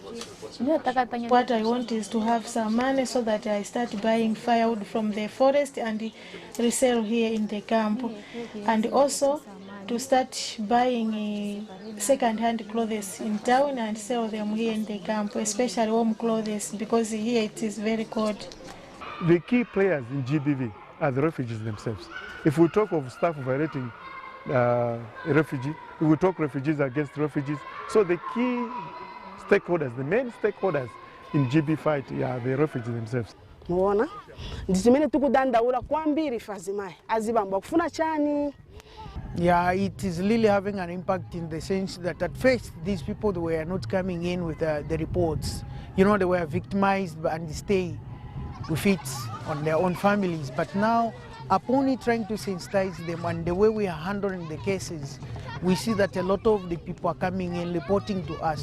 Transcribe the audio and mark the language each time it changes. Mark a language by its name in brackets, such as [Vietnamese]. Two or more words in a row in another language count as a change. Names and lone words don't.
[English] What I want is to have some money so that I start buying firewood from the forest and resell here in the camp, and also to start buying second-hand clothes in town and sell them here in the camp, especially warm clothes, because here it is very cold. The key players in GBV are the refugees themselves. If we talk of staff violating a refugee, we will talk refugees against refugees. So the key stakeholders, the main stakeholders in GB fight are the refugees themselves. [Nyanja] Muona ndizimene tukudandaula kwambiri fazimai azibamba kufuna chani. [English] Yeah, it is really having an impact in the sense that at first these people were not coming in with the reports. You know, they were victimized and stay with it on their own families. But now, upon trying to sensitize them and the way we are handling the cases, we see that a lot of the people are coming in reporting to us.